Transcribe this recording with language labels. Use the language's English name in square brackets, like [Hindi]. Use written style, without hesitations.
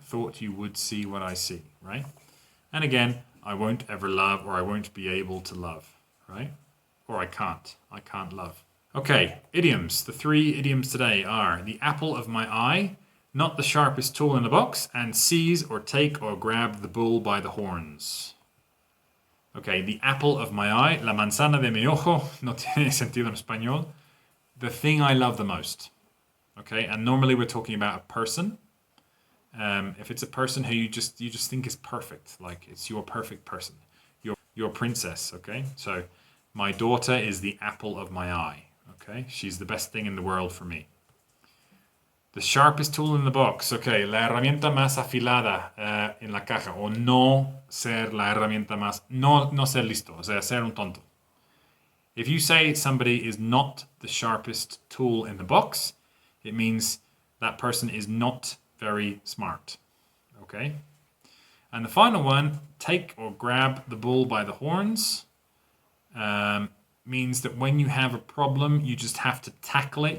[English] Thought you would see what I see, right? And again, I won't ever love, or I won't be able to love, right? Or I can't love. Okay, idioms. The 3 idioms today are the apple of my eye, not the sharpest tool in the box, and seize or take or grab the bull by the horns. Okay, the apple of my eye, [Spanish] la manzana de mi ojo, no tiene sentido en español. [English] The thing I love the most. Okay, and normally we're talking about a person. If it's a person who you just think is perfect, like it's your perfect person, your princess. Okay, so my daughter is the apple of my eye. Okay, she's the best thing in the world for me. The sharpest tool in the box. [Spanish] Okay, la herramienta más afilada en la caja. O no ser la herramienta más... No ser listo. O sea, ser un tonto. [English] If you say somebody is not the sharpest tool in the box, it means that person is not very smart. Okay? And the final one, take or grab the bull by the horns, means that when you have a problem, you just have to tackle it.